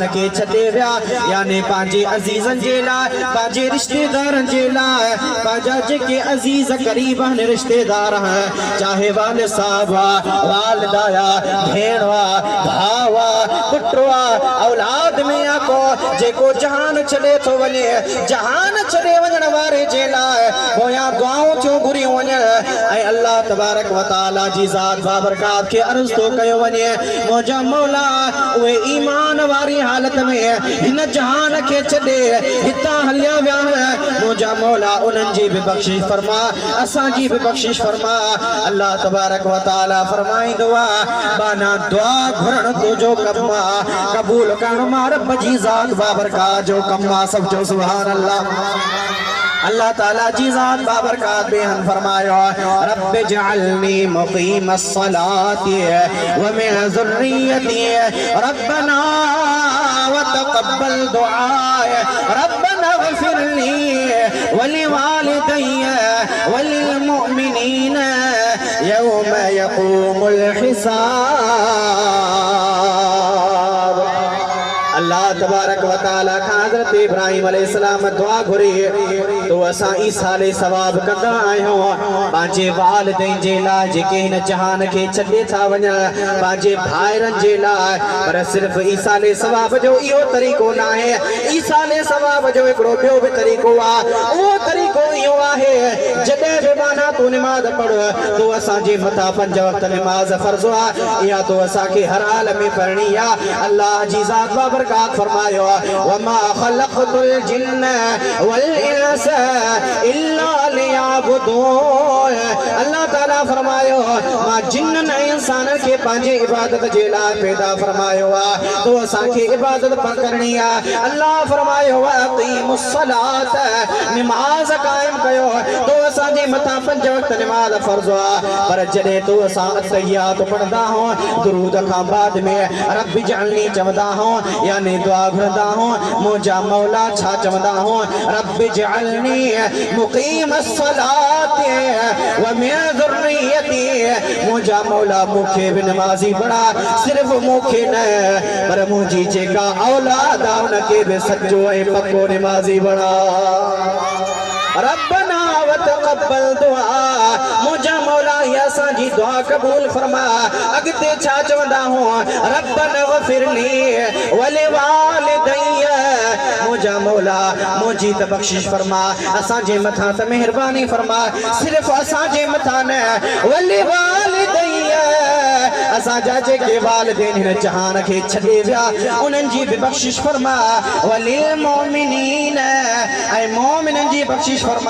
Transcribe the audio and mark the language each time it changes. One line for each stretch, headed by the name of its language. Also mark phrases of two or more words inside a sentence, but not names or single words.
Sindhi: के छॾे विया यानी पंहिंजे अज़ीज़नि जे लाइ पंहिंजे रिश्तेदारनि जे लाइ पंहिंजा जेके अज़ीज़ क़रीब आहिनि रिश्तेदार आहिनि चाहे वालिद साहब वालिदा भेण भाउ पुटु औलाद में या को जेको जहान छॾे थो वञे जहान छॾे वञण वारे जे लाइ पोयां दुआऊं थियूं घुरियूं वञनि ऐं
Arabic: الله تبارك وتعالى
Sindhi: जी ज़ात व बरकात खे अर्ज़ थो कयो वञे मुंहिंजा मौला उहे ईमान वारी हालत में हिन जहान के छॾे हितां हलिया विया मुंहिंजा मौला मौला उन्हनि जी बि बख़्शिश फरमा, असांजी बि बख़्शिश फरमा।
Arabic: الله تبارك وتعالى
Sindhi: फरमाईंदो आहे बाना दुआ घुरण तुंहिंजो कमु आहे, क़बूल करण मां रब जी ज़ात बाबरकात जो कमु आहे। सब जो
Arabic: سبحان الله.
Sindhi: अल्लाह ताला जी ज़ात बाबरकात बेहन फरमायो
Arabic: رب اجعلني مقيم الصلاة ومن ذريتي ربنا وتقبل دعاء ربنا اغفر لي ولوالدي وللمؤمنين يوم يقوم الحساب. الله تبارك وتعالى
Sindhi: खां हज़रत इब्राहिम अलैहिस्सलाम दुआ घुरी तो असां ई साले सवाब कंदा आहियूं पंहिंजे वालिदैन जे लाइ जेके हिन जहान खे छॾे था वञनि, पंहिंजे भाइरनि जे लाइ। पर सिर्फ़ ई साले सवाब जो इहो तरीक़ो न आहे, ई साले सवाब जो हिकिड़ो ॿियो बि तरीक़ो आहे। उहो तरीक़ो इहो आहे जॾहिं बि माना तूं निमाज़ पढ़ तो असांजे मथां 5 वक़्त निमाज़ फ़र्ज़ आहे, इहा तो असांखे हर हाल में पढ़णी आहे। अल्लाह जी ज़ात बाबरकात फरमायो
Arabic: وما خلقت الجن والإنس إلا ليعبدون.
Sindhi: अल्लाह ताला फरमायो मां जिन्न ऐं इंसान खे पंहिंजे इबादत जे लाइ पैदा फरमायो आहे, तो असांखे इबादत करणी आहे। अल्लाह फरमायो
Arabic: أقيموا الصلاة,
Sindhi: निमाज़ क़ाइम कयो, तो असांजे मथां 5 वक़्त निमाज़ फ़र्ज़ आहे। पर जॾहिं तो असां अत्तहियात पढ़ंदा आहियूं दुरूद खां बाद में
Arabic: رب اجعلني
Sindhi: चवंदा आहियूं यानी दुआ घुरंदा आहियूं मुंहिंजा मौला छा चवंदा आहियूं
Arabic: رب اجعلني مقيم الصلاة ومن ذريتي.
Sindhi: मुंहिंजा मौला मूंखे बि नमाज़ी बणा, सिर्फ़ मूंखे न पर मुंहिंजी जेका औलाद आहे उनखे बि सचो ऐं पक्को नमाज़ी बणा।
Arabic: ربنا وتقبل دعاء,
Sindhi: मुंहिंजा मौला या असांजी दुआ क़बूल फरमा। अॻिते छा चवंदा हूं
Arabic: ربنا اغفر لي ولوالدي,
Sindhi: मुंहिंजा मौला मुंहिंजी त बख़्शिश फरमा, असांजे मथां त महिरबानी फरमा, सिर्फ़ असांजे मथां न
Arabic: ولوالدي,
Sindhi: असांजा जेके वालिदैन हिन जहान खे छॾे विया उन्हनि जी बि बख़्शिश फरमा।
Arabic: وللمؤمنين,
Sindhi: ऐं मोमिननि जी बख़्शिश फरमा।